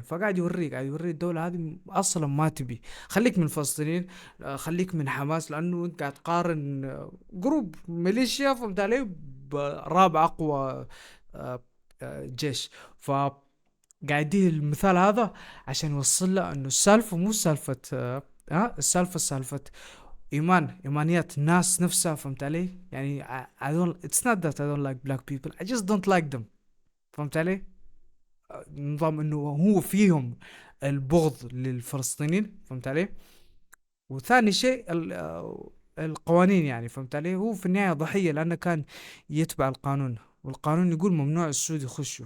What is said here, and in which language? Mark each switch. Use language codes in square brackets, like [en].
[ar] فقاعد يوري الدولة هذه اصلا ما تبي. خليك من الفلسطينيين، خليك من حماس، لانه انت قاعد تقارن جروب ميليشيا فهمت علي برابع اقوى جيش. قاعدين المثال هذا عشان يوصل له انه السالفة مو سالفة السالفة إيمانيات الناس نفسها. فهمت علي؟ يعني [en] it's not that I don't like black people, I just don't like them. [ar] فهمت علي؟ نظام إنه هو فيهم البغض للفلسطينيين. فهمت علي؟ وثاني شيء القوانين يعني. فهمت علي؟ هو في النهاية ضحية لأنه كان يتبع القانون، والقانون يقول ممنوع السود يخشوا.